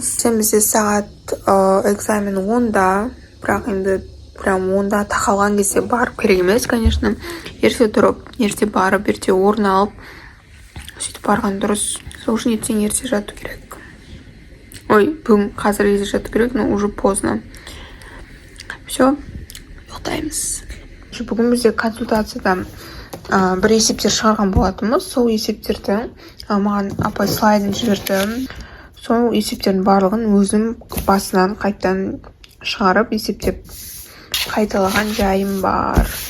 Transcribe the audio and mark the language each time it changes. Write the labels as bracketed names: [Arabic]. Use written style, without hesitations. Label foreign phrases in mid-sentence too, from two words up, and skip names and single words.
[Kazakh] Бізде сағат экзамен 10-да, бірақ енді прям 10-да тақалған кезде барып керек емес, конечно. Ерте тұрып, ерте барып, ерте орын алып, сөйтіп барған дұрыс. Сол үшін ертең ерте жату керек. Ой, бүгін қазір ерте жату керек, [Russian] но уже поздно. Все, [Kazakh] ұйықтаймыз. Бүгін бізде консультацияда бір есептер шығарған болатынбыз. Сол есептерді маған апай слайдын жіберді. Сол есептердің барлығын өзім басынан қайттан шығарып, есептеп қайталаған жайым бар.